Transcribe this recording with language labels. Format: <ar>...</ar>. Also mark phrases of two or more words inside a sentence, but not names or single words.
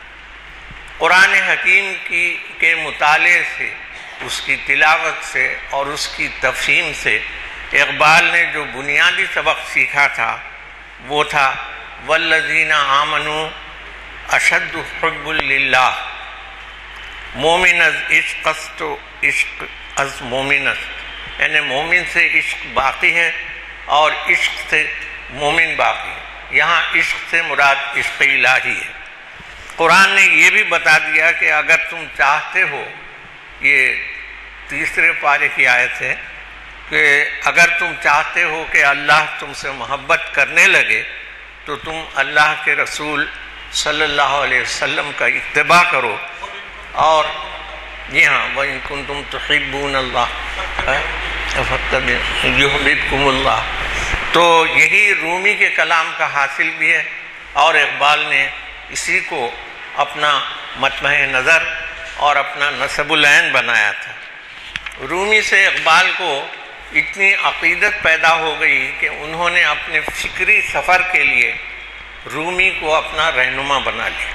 <ur>قرآن حکیم کے مطالعے سے، اس کی تلاوت سے اور اس کی تفہیم سے اقبال نے جو بنیادی سبق سیکھا تھا وہ تھا</ur> <ar>والذین آمنوا اشد حب للہ،</ar> <fa>مومن از عشق است و عشق از مومن است،</fa> <ur>یعنی مومن سے عشق باقی ہے اور عشق سے مومن باقی ہے۔ یہاں عشق سے مراد عشق الہی ہے۔ قرآن نے یہ بھی بتا دیا کہ اگر تم چاہتے ہو، یہ تیسرے پارے کی آیت ہے، کہ اگر تم چاہتے ہو کہ اللہ تم سے محبت کرنے لگے تو تم اللہ کے رسول</ur> <ar>صلی اللہ علیہ وسلم</ar> <ur>کا اتباع کرو، اور جی ہاں</ur> <ar>وَإِن كُنتُمْ تُحِبُّونَ اللَّهَ فَاتَّبِعُونِي يُحْبِبْكُمُ اللَّهُ۔</ar> <ur>تو یہی رومی کے کلام کا حاصل بھی ہے، اور اقبال نے اسی کو اپنا مطمع نظر اور اپنا نصب العین بنایا تھا۔ رومی سے اقبال کو اتنی عقیدت پیدا ہو گئی کہ انہوں نے اپنے فکری سفر کے لیے رومی کو اپنا رہنما بنا لیا۔</ur>